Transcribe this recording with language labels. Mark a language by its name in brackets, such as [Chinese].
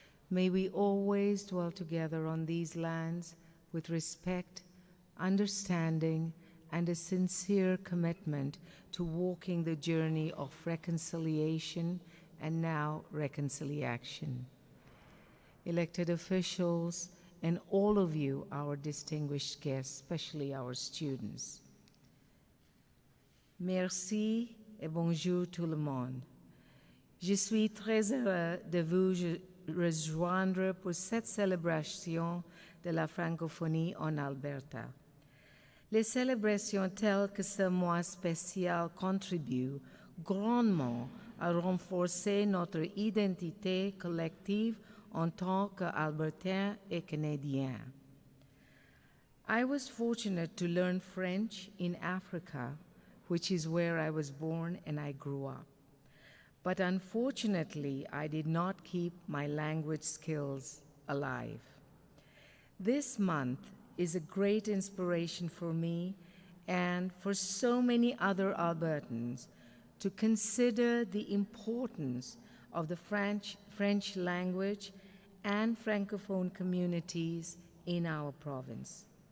[English] May we always dwell together on these lands with respect, understanding, and a sincere commitment to walking the journey of reconciliation and now reconciliation. Elected officials, and all of you, our distinguished guests, especially our students. [French] Merci et bonjour tout le monde. Je suis très heureux de vous rejoindre pour cette célébration de la francophonie en Alberta. Les célébrations telles que ce mois spécial contribuent grandement à renforcer notre identité collective en tant qu'Albertains et Canadiens. [English] I was fortunate to learn French in Africa, which is where I was born and I grew up. But unfortunately, I did not keep my language skills alive. This month is a great inspiration for me and for so many other Albertans to consider the importance of the French language and Francophone communities in our province.